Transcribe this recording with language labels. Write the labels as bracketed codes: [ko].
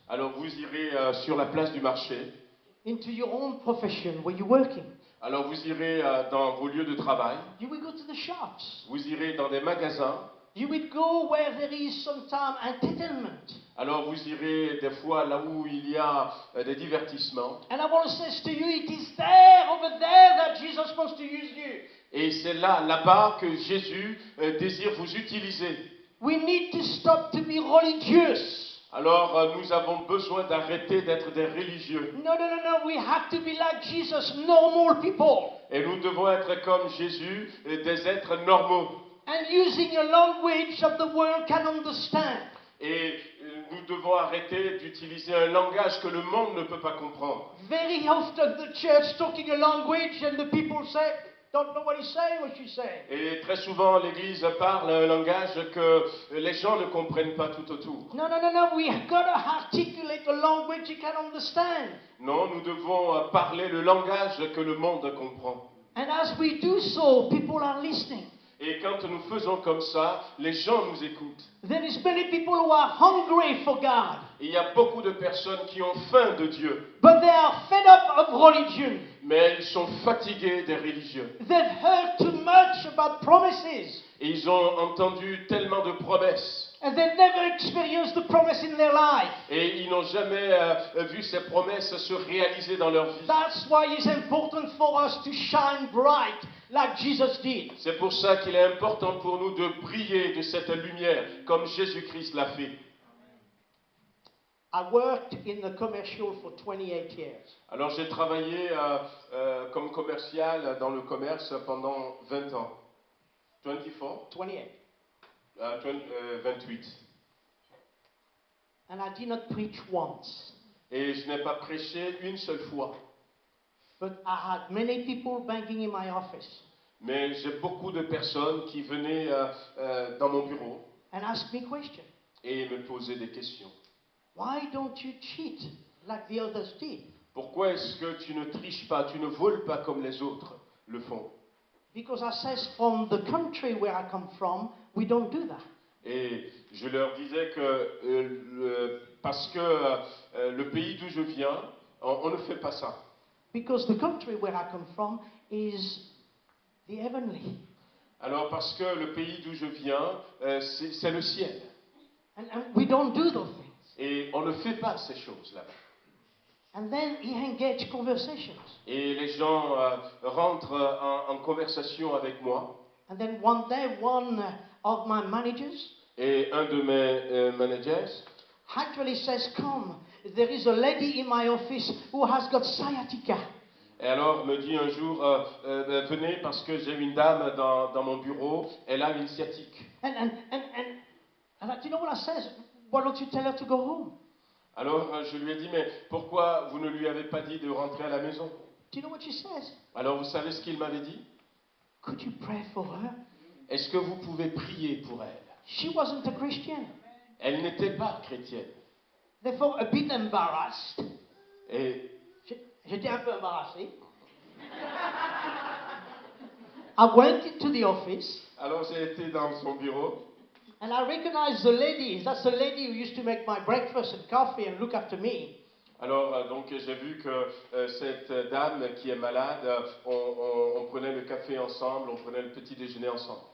[fr] Alors vous irez sur la place du marché. [en] into your own profession where you're working. [fr] Alors vous irez dans vos lieux de travail. [en] You will go to the shops. [fr] Vous irez dans des magasins. [en] You will go where there is sometimes entertainment. [fr] Alors vous irez des fois là où il y a des divertissements. [en] And I want to say to you, it is there, over there, that Jesus wants to use you. [fr] Et c'est là-bas que Jésus désire vous utiliser. [en] We need to stop to be religious. [fr] Alors nous avons besoin d'arrêter d'être des religieux. [en] No, no, no, no. We have to be like Jesus, normal people. [fr] Et nous devons être comme Jésus, des êtres normaux. [en] And using a language that the world can understand. [fr] Et nous devons arrêter d'utiliser un langage que le monde ne peut pas comprendre. [en] Very often the church talking a language and the people say, don't know what he's saying, what she's saying. [fr] Et très souvent, l'Église parle un langage que les gens ne comprennent pas tout autour. [en] No, no, no, no. We have got to articulate a language you can understand. [fr] Non, nous devons parler le langage que le monde comprend. [en] And as we do so, people are listening. [fr] Et quand nous faisons comme ça, les gens nous écoutent. [en] There is many people who are hungry for God, [fr] Et il y a beaucoup de personnes qui ont faim de Dieu, [en] but they are fed up of religion. [fr] mais ils sont fatigués des religieux. [en] They've heard too much about promises, [fr] Et ils ont entendu tellement de promesses. [en] and they've never experienced the promise in their life. [fr] Et ils n'ont jamais vu ces promesses se réaliser dans leur vie. [en] That's why it's important for us to shine bright like Jesus did. [fr] C'est pour ça qu'il est important pour nous de briller de cette lumière, comme Jésus-Christ l'a fait. [en] I worked in the commercial for 28 years. [fr] Alors j'ai travaillé comme commercial dans le commerce pendant 20 ans. [en] 24? 28. 28. And I did not preach once. [fr] Et je n'ai pas prêché une seule fois. [en] But I had many people banging in my office [fr] Mais j'ai beaucoup de personnes qui venaient dans mon bureau [en] and asked me questions. [fr] et me posaient des questions. [en] Why don't you cheat like the others did? [fr] Pourquoi est-ce que tu ne triches pas, tu ne voles pas comme les autres le font? [en] Because I says from the country where I come from, we don't do that. [fr] Et je leur disais que parce que le pays d'où je viens, on ne fait pas ça. [en] Because the country where I come from is the heavenly. [fr] Alors parce que le pays d'où je viens, c'est le ciel. [en] And we don't do those things. [fr] Et on ne fait pas ces choses là-bas. [en] And then he engaged conversations. [fr] Et les gens rentrent en conversation avec moi. [en] And then one day, one of my managers [fr] Et un de mes managers [en] actually says, come, there is a lady in my office who has got sciatica. [fr] et alors me dit un jour, venez parce que j'ai une dame dans mon bureau, elle a une sciatique. [en] And do you know what I says? Why don't you tell her to go home? [fr] Alors je lui ai dit, mais pourquoi vous ne lui avez pas dit de rentrer à la maison? [en] Do you know what she says? [fr] Alors vous savez ce qu'il m'avait dit? [en] Could you pray for her? [fr] Est-ce que vous pouvez prier pour elle? [en] She wasn't a Christian. [fr] Elle n'était pas chrétienne. [en] Therefore, a bit embarrassed. [fr] Et J'étais un peu embarrassé. [en] I went into the office [fr] alors j'ai été dans son bureau. [en] and I recognized the lady. That's the lady who used to make my breakfast and coffee and look after me. [fr] Alors donc j'ai vu que cette dame qui est malade, on prenait le café ensemble, on prenait le petit déjeuner ensemble.